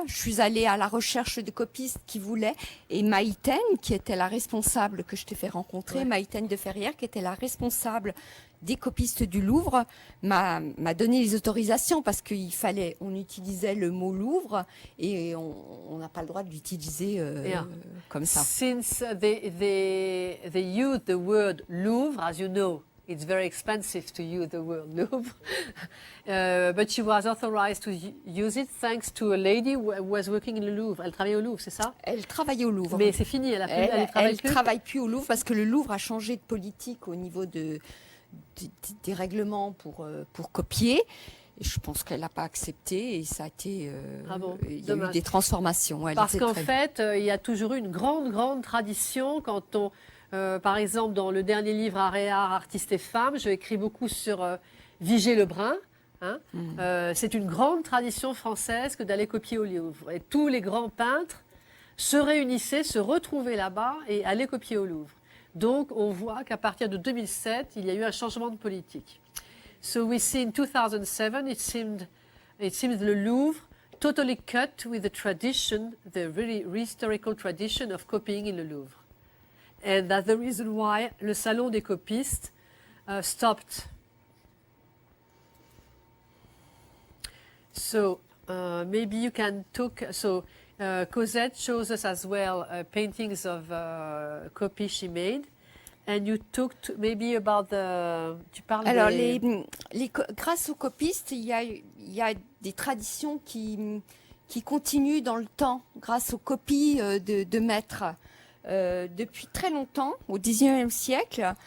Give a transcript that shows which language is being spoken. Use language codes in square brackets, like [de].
[fr] Je suis allée à la recherche de copistes qui voulaient. Et Maïten, qui était la responsable que je t'ai fait rencontrer, ouais. Maïten de Ferrière, qui était la responsable des copistes du Louvre, m'a donné les autorisations parce on utilisait le mot Louvre et on n'a pas le droit de l'utiliser comme ça. [en] Since they use the word Louvre, as you know, it's very expensive to use the word Louvre, but she was authorized to use it thanks to a lady who was working in the Louvre. [fr] Elle travaillait au Louvre, c'est ça? Elle travaillait au Louvre. Mais c'est fini, elle travaille plus au Louvre parce que le Louvre a changé de politique au niveau des règlements pour copier. Et je pense qu'elle n'a pas accepté et ça a été. Il y a eu des transformations. Parce qu'en fait, il y a toujours eu une grande tradition quand on. Par exemple, dans le dernier livre Art et Art, Artistes et Femmes, je écris beaucoup sur Vigée Lebrun. Hein. C'est une grande tradition française que d'aller copier au Louvre. Et tous les grands peintres se réunissaient, se retrouvaient là-bas et allaient copier au Louvre. Donc, on voit qu'à partir de 2007, il y a eu un changement de politique. [en] So we see in 2007, it seems the Louvre totally cut with the tradition, the really historical tradition of copying in the Louvre. And that's the reason why le salon des copistes stopped. So maybe you can talk. So Cosette shows us as well paintings of copies she made. And you talked maybe about [fr] tu parles. Alors, grâce aux copistes, il y a des traditions qui continuent dans le temps, grâce aux copies de maîtres. Depuis très longtemps, au 19e siècle.